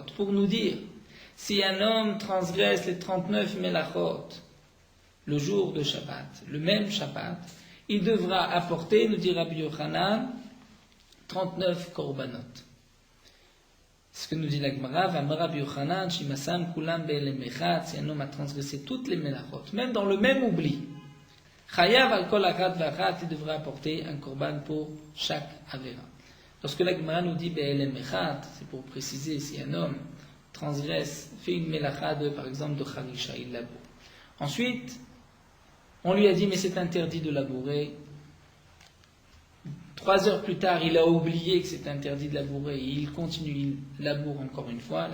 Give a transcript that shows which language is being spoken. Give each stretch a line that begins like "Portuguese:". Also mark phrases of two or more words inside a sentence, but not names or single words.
French: Pour nous dire, si un homme transgresse les 39 Melachot le jour de Shabbat, le même Shabbat, il devra apporter, nous dit Rabbi Yochanan, 39 korbanot. Ce que nous dit la Gemara,
Hebrew: V'amar Rabbi Yochanan, Shimasam kulam be'elem echad,
French: si un homme a transgressé toutes les Melachot, même dans le même oubli,
Hebrew: Chayav al kol achat v'achat,
French: il devra apporter un korban pour chaque avera. Lorsque la Gemara nous dit
Hebrew: be'elem echad,
French: c'est pour préciser si un homme transgresse, fait une melacha par exemple de charisha, il laboure. Ensuite, on lui a dit mais c'est interdit de labourer. 3 heures plus tard, il a oublié que c'est interdit de labourer et il continue, il laboure encore une fois.